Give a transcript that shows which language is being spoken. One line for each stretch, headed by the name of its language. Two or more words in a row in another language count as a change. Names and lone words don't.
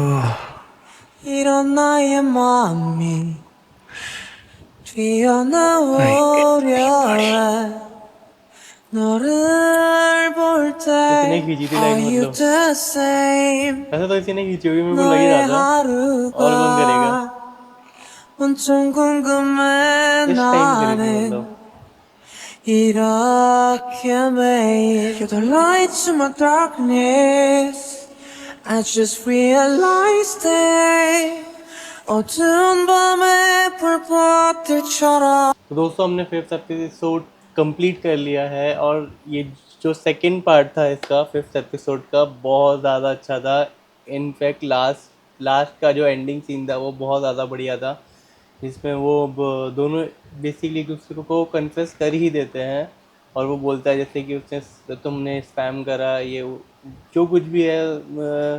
Korean: 이런 나의 마음이 튀어나오려 해 너를 볼 때
Hindi: कितने खींची थी लाइन
English: Are you
Hindi: मतलब?
English: the same
Hindi: ऐसा तो इसी ने खींची होगी, मेरे को लग ही रहा था। और कौन करेगा?
Korean: 엄청 궁금해
Hindi: इस टाइम करेगी
Korean: 나는
Hindi: मतलब।
Korean: 이렇게 매일
English: You're the light to my darkness I just realized it
Korean: 어두운 밤의 불꽃들처럼
Hindi: तो दोस्तों हमने
English: 5th episode complete
Hindi: कर लिया है और ये जो
English: second part
Hindi: था इसका
English: 5th episode
Hindi: का बहुत ज़्यादा अच्छा था।
English: in fact last
Hindi: का जो
English: ending scene
Hindi: था वो बहुत ज़्यादा बढ़िया था, जिसमें वो दोनों बेसिकली एक दूसरे को कन्फेस कर ही देते हैं और वो बोलता है जैसे कि उसने तुमने स्पैम करा, ये जो कुछ भी है।